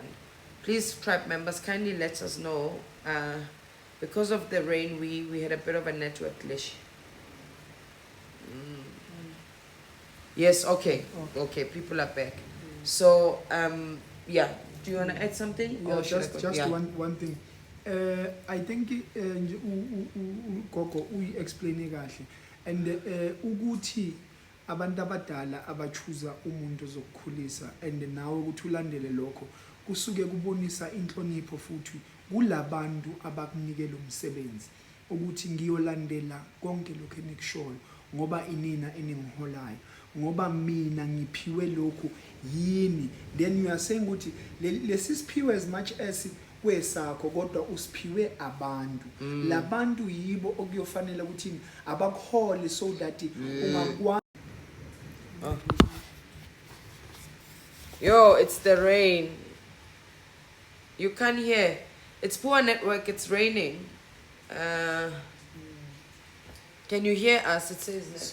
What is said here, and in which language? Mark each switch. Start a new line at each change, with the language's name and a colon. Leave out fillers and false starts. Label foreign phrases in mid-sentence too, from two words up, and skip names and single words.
English: Please, tribe members, kindly let us know. Because of the rain, we had a bit of a network glitch. Yes, okay. Okay, people are back. So, yeah. Do you want to add something? Yeah, just one thing. I think Gogo explain
Zulu: kahle, and ukuthi abantu abadala abachuza umuntu ozokukhulisa and nawe ukuthi ulandele lokho kusuke kubonisa inhlonipho futhi kulabantu abakunikela umsebenzi ukuthi ngiyolandela konke lokho enikushoyo ngoba inina eningiholayo, ngoba mina ngiphiwe lokhu yini.
English: Then you are saying
Zulu: ukuthi lesiphiwe
English: as much as
Zulu: kwesakho kodwa usiphiwe abantu. Labantu yibo okuyofanele ukuthi abakuhole
English: so that
Zulu: ungakwazi.
English: Yo, it's the rain. You can't hear. It's poor network. It's raining. Can you hear us? It says network.